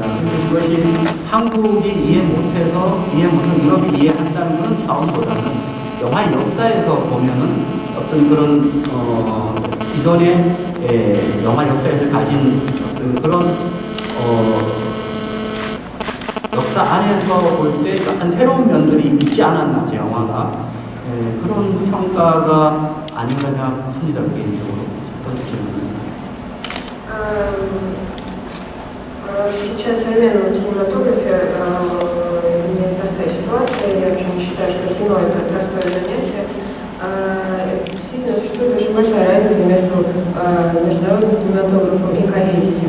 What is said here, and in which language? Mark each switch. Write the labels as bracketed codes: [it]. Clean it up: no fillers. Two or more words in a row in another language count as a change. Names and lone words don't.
[ko] 그런데 그것이 한국이 이해 못해서 유럽이 이해한다는 그런 차원보다는 영화의 역사에서 보면은 어떤 그런 기존의 영화 역사에서 가진 어떤 그런 역사 안에서 볼 때 약간 새로운 면들이 있지 않았나, 제 영화가. 그런 평가가 아닌가 생각합니다, 개인적으로. 첫 번째 질문입니다. [ru] Сейчас в современном кинематографе непростая ситуация. Я вообще не считаю, что кино это простое занятие. Действительно существует очень большая разница между международным кинематографом и корейским.